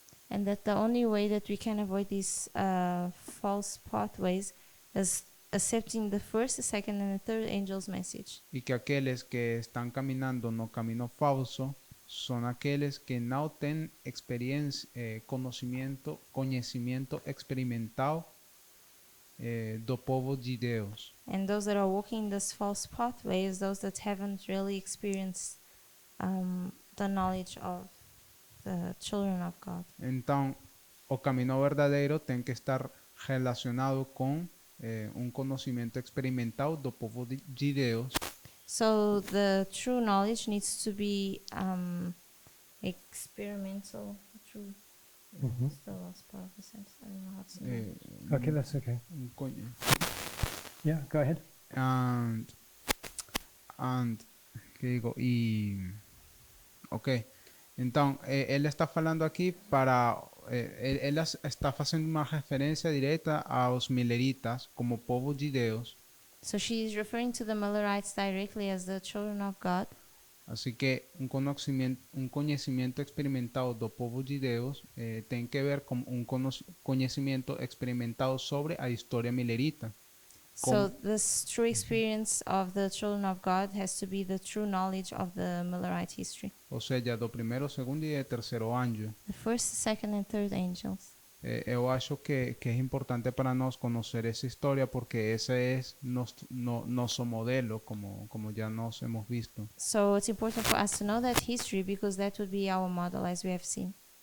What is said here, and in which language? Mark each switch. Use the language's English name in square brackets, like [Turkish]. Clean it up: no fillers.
[English] And that the only way that we can avoid these false pathways is accepting the first, the second, and the third angel's message. [Portuguese] E que aqueles que estão caminhando no caminho falso são aqueles que não têm experiência, conhecimento experimental do povo de Deus. [English] And those that are walking this false pathway is those that haven't really experienced the knowledge of the children of God. [Portuguese] Então, o caminho verdadeiro tem que estar relacionado com conhecimento experimental do povo de Deus. [English] So the true knowledge needs to be experimental. True. What's the last part of the sentence? I don't know how to say that. Okay, that's okay. Conhe- Yeah, go ahead. [Spanish] and ¿qué digo? [Portuguese] Ok, então ele está falando aqui para ele está fazendo uma referência direta aos mileritas como povo de Deus. [English] So she's referring to the Millerites directly as the children of God. [Portuguese] Assim que conhecimento experimental do povo de Deus tem que ver com conhecimento experimental sobre a história milerita. [English] So this true experience of the children of God has to be the true knowledge of the Millerite history. [Portuguese] Ou seja, do primeiro, segundo e terceiro anjo. [English] The first, second, and third angels. [Portuguese] Eu acho que é importante para nós conhecer essa história porque esse é nosso modelo, como já nós hemos visto. [English] So it's important for us to know that history because that would be our model as we have seen.